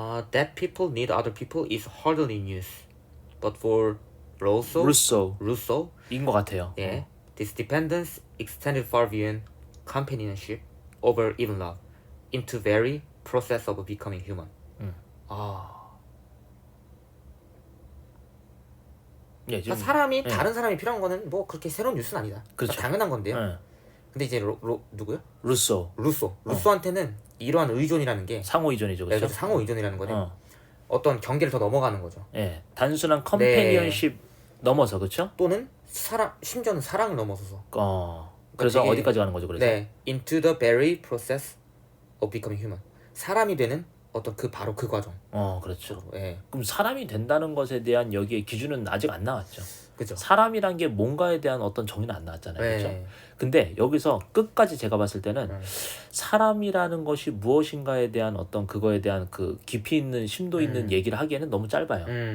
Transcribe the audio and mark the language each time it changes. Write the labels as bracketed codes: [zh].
[en] That people need other people is hardly news, but for Rousseau, [ko] 인 것 같아요. [en] yeah, this dependence extended far beyond companionship over even love into very process of becoming human. [ko] 예, 지금 사람이 다른 사람이 필요한 거는 뭐 그렇게 새로운 뉴스는 아니다. 그렇죠. 당연한 건데요. 예. 근데 이제 누구요? 루소 루소한테는 이러한 의존이라는 게 상호 의존이죠, 그렇죠? 상호 의존이라는 거는 어떤 경계를 더 넘어가는 거죠. 예, 단순한 컴패니언십 넘어서 그렇죠? 또는 심지어는 사랑을 넘어서서. 그래서 되게, 어디까지 가는 거죠, 그래서? 네, [en] into the very process of becoming human. [ko] 사람이 되는 어떤 바로 그 과정. 그렇죠. 예. 그럼 사람이 된다는 것에 대한 여기에 기준은 아직 안 나왔죠. 그죠. 사람이란 게 뭔가에 대한 어떤 정의는 안 나왔잖아요, 네. 그렇죠? 근데 여기서 끝까지 제가 봤을 때는 사람이라는 것이 무엇인가에 대한 어떤 그거에 대한 그 깊이 있는 심도 있는 얘기를 하기에는 너무 짧아요.